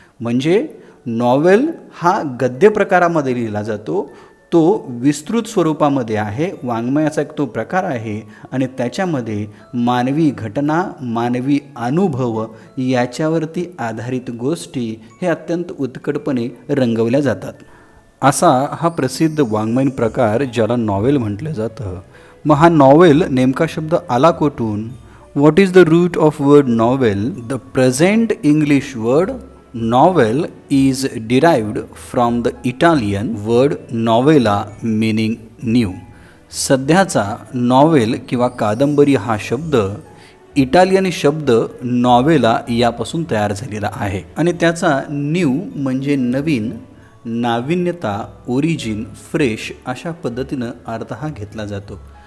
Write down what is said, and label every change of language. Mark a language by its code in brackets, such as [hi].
[mr] म्हणजे नॉवेल हा गद्य प्रकारामध्ये लिहिला जातो, तो विस्तृत स्वरूपामध्ये आहे, वाङ्मयाचा एक तो प्रकार आहे आणि त्याच्यामध्ये मानवी घटना, मानवी अनुभव याच्यावरती आधारित गोष्टी हे अत्यंत उत्कटपणे रंगवल्या जातात. असा हा प्रसिद्ध वाङ्मयीन प्रकार ज्याला नॉवेल म्हटलं जातं. मग हा नॉवेल नेमका शब्द आला कुठून? [en] What is the root of word novel? The present English word novel is derived from the Italian word novella meaning new. [mr] सध्याचा नॉवेल किंवा कादंबरी हा शब्द इटालियन शब्द नॉवेला यापासून तयार झालेला आहे आणि त्याचा न्यू म्हणजे नवीन, नाविन्यता, ओरिजिन, फ्रेश अशा पद्धतीनं अर्थ हा घेतला जातो.